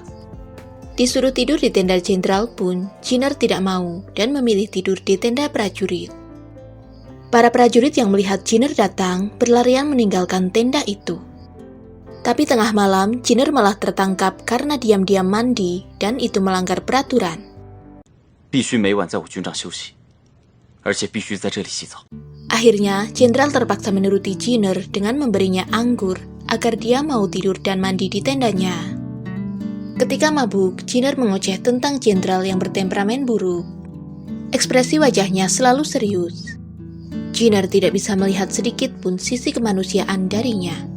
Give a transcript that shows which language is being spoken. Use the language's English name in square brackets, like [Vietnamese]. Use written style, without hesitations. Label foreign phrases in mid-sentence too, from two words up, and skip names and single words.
[Indonesian] Disuruh tidur di tenda Jenderal pun, Jinner tidak mau dan memilih tidur di tenda prajurit. Para prajurit yang melihat Jinner datang berlarian meninggalkan tenda itu. Tapi tengah malam, Jinner malah tertangkap karena diam-diam mandi dan itu melanggar peraturan. [Chinese] 必须每晚在我军帐休息，而且必须在这里洗澡。 [Indonesian] Akhirnya, Jenderal terpaksa menuruti Jinner dengan memberinya anggur agar dia mau tidur dan mandi di tendanya. Ketika mabuk, Jinner mengoceh tentang Jenderal yang bertemperamen buruk. Ekspresi wajahnya selalu serius. Jinner tidak bisa melihat sedikit pun sisi kemanusiaan darinya.